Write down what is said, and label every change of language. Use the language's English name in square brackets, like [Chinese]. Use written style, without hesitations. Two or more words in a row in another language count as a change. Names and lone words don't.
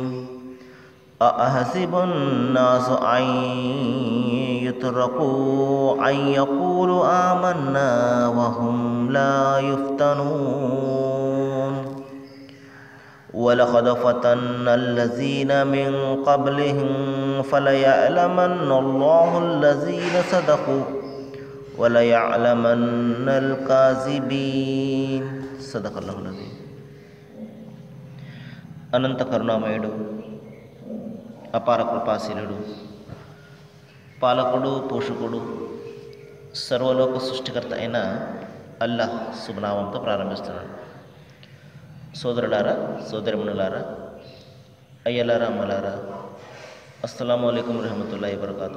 [Arabic] أحسب الناس أن يتركوا أن يقولوا آمنا وهم لا يفتنون ولقد فتنا الذين من قبلهم فليعلمن الله الذين صدقوا وليعلمن الكاذبين. صدق الله العظيم. [Telugu] అనంత కరుణామయుడు, అపార కృపాశీలుడు, పాలకుడు, పోషకుడు, సర్వలోక సృష్టికర్త అయిన అల్లాహ్ శుభనామంతో ప్రారంభిస్తున్నాడు. సోదరులారా, సోదరిమణులారా, అయ్యలారా, అమ్మలారా, [Arabic] السلام عليكم ورحمة الله وبركاته.